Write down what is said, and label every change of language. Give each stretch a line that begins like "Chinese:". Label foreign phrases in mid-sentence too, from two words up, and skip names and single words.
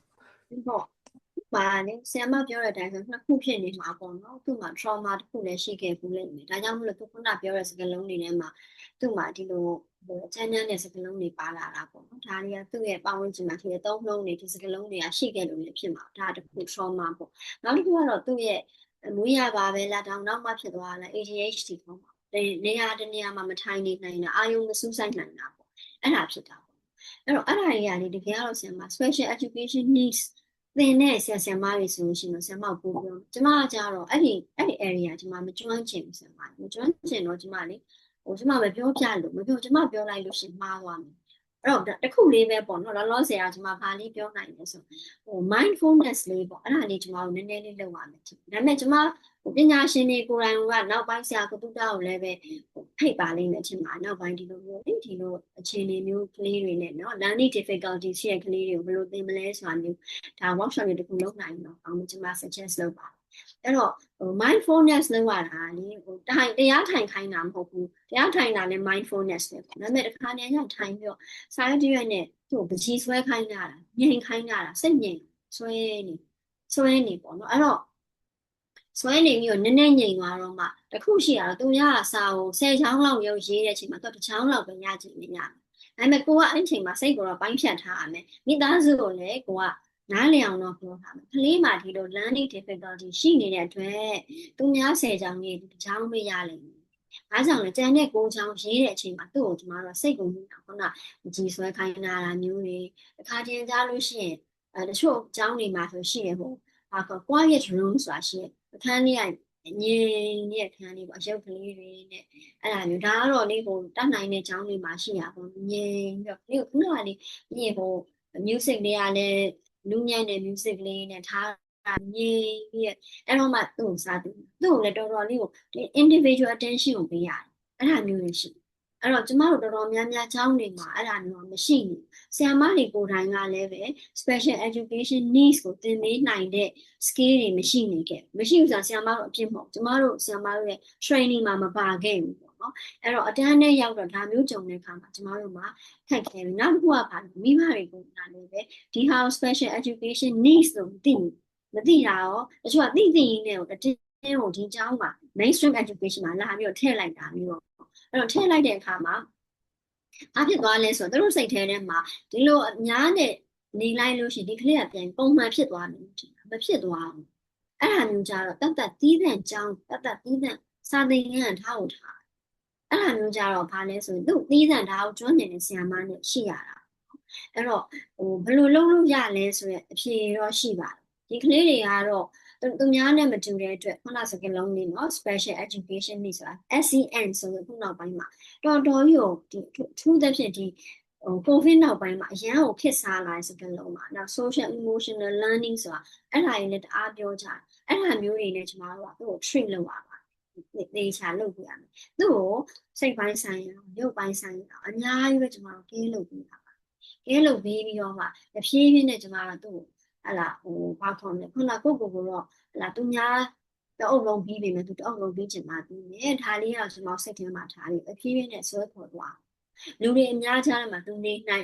Burmese: ဟုတ်ပါလေဆရာမပြောတဲ့အတိုင်းဆိုနှစ်ခုဖြစ်နေမှာပေါ့နော်သူ့မှာ trauma တစ်ခုလည်းရှိခဲ့ဘူးလေဒါကြောင့်မလို့သူခုနပြောတဲ့စကားလုံးတွေထဲမှာသူ့မှာဒီလိုအချမ်းတဲ့စကားလုံးတွေပါလာတာပေါ့နော်ဒါတွေကသူ့ရဲ့ပတ်ဝန်းကျင်မှာရှိတဲ့သုံးလုံးတွေဒီစကားလုံးတွေကရှိခဲ့လို့လည်းဖြစ်မှာဒါတစ်ခု trauma ပေါ့နောက်တစ်ခုကတော့သူ့ရဲ့မွေးရပါပဲလားတောင်နောက်မှဖြစ်သွားလား ADHD ပေါ့ နေရာတနေရာမှာမထိုင်နေနိုင်တာအာယုံမစူးစိုက်နိုင်တာပေါ့အဲ့ဒါဖြစ်တာပေါ့အဲ့တော့အဲ့ဒါတွေကလေတကယ်ကတော့ဆရာမ
English: special education needs
Burmese: သင်တဲ့ဆရာမတွေဆိုလို့ရှိရင်ဆရာမကိုပြောကျ မကကြတော့အဲ့ဒီ area ကျမမကျွမ်းကျင်ဘူးဆရာမမကျွမ်းကျင်တော့ကျမလေကျမမပြောပြလို့မပြောကျမပြောလိုက်လို့ရှိရင်မှားသွားမယ်အဲ့ တော့တခုလေးပဲပေါ့နော်လောလောဆယ်ကကျမဘာလေးပြောနိုင်လဲဆိုmindfulness လေးပေါ့အဲ့ဒါလေးကျမတို့နည်းနည်းလေးလုပ်ရမယ်ဒါပေမဲ့ကျမပညာရှင်တွေကိုယ်တိုင်ကနောက်ပိုင်းဆရာကတူတာကိုလည်းပဲဖိတ်ပါလိမ့်မယ်ထင်ပါနောက်ပိုင်းဒီလိုအခြေအနေမျိုးကလေးတွေနဲ့နော်
English: learning difficulty
Burmese: ရှိတဲ့ကလေးတွေကိုဘယ်လိုသင်မလဲဆိုတာမျိုးဒါ workshop တွေတခုလုပ်နိုင်တော့အောင်ကျမ suggest လုပ်ပါအဲ့တော့mindfulness လုပ်ရတာလေတရားထိုင်ခိုင်းတာမဟုတ်ဘူး တရားထိုင်တာလည်း mindfulness ပဲဒါပေမဲ့တစ်ခါတည်းကထိုင်ပြီးတော့စာရွက်တရွက်နဲ့သူ့ကိုပကြီးဆွဲခိုင်းတာငြိမ်ခိုင်းတာစိတ်ငြိမ်ဆွဲနေပေါ့နော်အဲ့တော့ဆွဲနေပြီးတော့နည်းနည်းငြိမ်သွားတော့မှတခုရှိ ရတော့သူရစာကို10ချောင်းလောက်ရုပ်ရေးတဲ့အချိန်မှာသူတစ်ချောင်းလောက်ပဲရချင်နေရတယ်ဒါပေမဲ့ကိုကအဲ့ချိန်မှာစိတ်ကိုတော့ပိုင်းဖြတ်ထားရမယ်မိသားစု ကိုလည်းကိုကနားလည်အောင်တော့ပြောထားမယ်ကလေးမှဒီလို
English: learning difficulty
Burmese: ရှိနေတဲ့အတွက်သူများ10ချောင်းကြီးတစ်ချောင်းပဲရလိမ့်မယ်အားကြောင့်လည်းကျန်တဲ့9ချောင်းရေးတဲ့အချိန်မှာသူ့ကိုကျမတို့စိတ်ကိုမြင်တာခုနကြီးဆွဲခိုင်းတာမျိုးတွေတစ်ခါချင်းကြားလို့ရှိရင်တချို့ကျောင်းတွေမှာဆိုရှိရဟို
English: quiet room
Burmese: ဆိုတာရှိတယ်အခန်းလေးကငြိမ်နေတဲ့ခန်းလေးပေါ့အရုပ်ကလေးတွေနဲ့အဲ့ဒါမျိုးဒါကတော့လေဟိုတတ်နိုင်တဲ့ကျောင်းတွေမှာရှိရပေါ့ငြိမ်ပြီးတော့ခုနက လေပြင်ဟို music တွေကလည်းလူညံ့တဲ့ music လေးနဲ့ထားငြိမ်ပြီးအဲ့တော့မှသူ့ကိုစားသူ့ကိုလည်းတော်တော်လေးကိုဒီ
English: individual attention
Burmese: ကိုပေးရတယ်အဲ့ ဒါမျိုးတွေရှိအဲ့တော့ကျမတို့တော်တော်များများကျောင်းတွေမှာအဲ့ဒါမျိုးမရှိဘူးဆရာမတွေကိုယ်တိုင်ကလည်းပဲ
English: special education needs
Burmese: ကိုသင်ပေးနိုင်တဲ့ skill တွေမရှိဘူးဆိုတာဆရာမတို့အပြစ်မဟုတ်ကျမတို့ဆရာမတို့ရဲ့ training မှာမပါခဲ့ဘူးပေါ့နော်အဲ့တော့အတန်းနဲ့ရောက်တော့ဒါမျိုးကြုံတဲ့အခါမှာကျမတို့မှာခက်ခဲပြီနောက်တစ်ခုကပါမိဘတွေကိုလည်းပဲဒီဟာ
English: special education needs
Burmese: လို့မသိတာရောတချို့ကသိရင်းနဲ့အတင်းကိုဒီကျောင်းမှာ
English: mainstream education
Burmese: မှာလာပြီးတော့ထည့်လိုက်တာ မျိုးပေါ့အဲ့တော့ထည့်လိုက်တဲ့အခါမှာဘာဖြစ်သွားလဲဆိုတော့သူတို့စိတ်ထဲမှာဒီလိုအများနဲ့နေလိုက်လို့ရှိရင်ဒီကလေးကပြန်ပုံမှန်ဖြစ်သွားတယ်မဖြစ်သွားဘူးအဲ့ဒါမျိုးကြတော့တတ်တီးတဲ့ကျောင်းတတ်တီးတဲ့စာသင်ခန်းထားဖို့ထားအဲ့ဒါမျိုးကြတော့ဘာလဲဆိုရင်သူတီးတဲ့ထားကိုကျွမ်းနေတဲ့ဆရာမနဲ့ရှိရတာအဲ့တော့ဘယ်လိုလုပ်လို့ရလဲဆိုရင်အဖြေတော့ရှိပါတယ်ဒီကလေးတွေကတော့သူများနဲ့မတူတဲ့အတွက်ခုနစကားလုံးလေး နော်
English: special education
Burmese: နေဆိုတာ SEN ဆိုလို့ခုနောက်ပိုင်းမှာတော်တော်ကြီးကိုဒီထူးသဖြင့်ဒီCOVID နောက်ပိုင်းမှာအရန်ကိုခစ်စားလာတဲ့စကားလုံးမှာနောက်
English: social emotional learning
Burmese: ဆိုတာအဲ့ဒါကြီးလည်းတအားပြောကြတယ်အဲ့ဒါမျိုးတွေနဲ့ကျမတို့ကသူ့ကို treat လုပ်ရပါတယ်သေချာလုပ်ပြရမယ်သူ့ကိုစိတ်ပိုင်းဆိုင်ရာရုပ်ပိုင်းဆိုင်ရာအများကြီးပဲကျမတို့ကဲလုပ်ပြရ ပါကဲလုပ်ပြီးတော့မှတဖြည်းဖြည်းနဲ့ကျမတို့သူ့ကိုအဲ့လားဘာခေါ်လဲခုနကိုတော့အဲ့လားသူများတအုပ်လုံးပြီးပြီမယ်သူတအုပ်လုံးပြီးချင်မှပြီးမယ်ဒါလေးကကျွန်တော်စိတ်ထဲမှာထားပြီးအဖြည်းဖြည်းနဲ့ဆွဲခေါ်သွားလူတွေအများကြားမှာသူနေနိုင်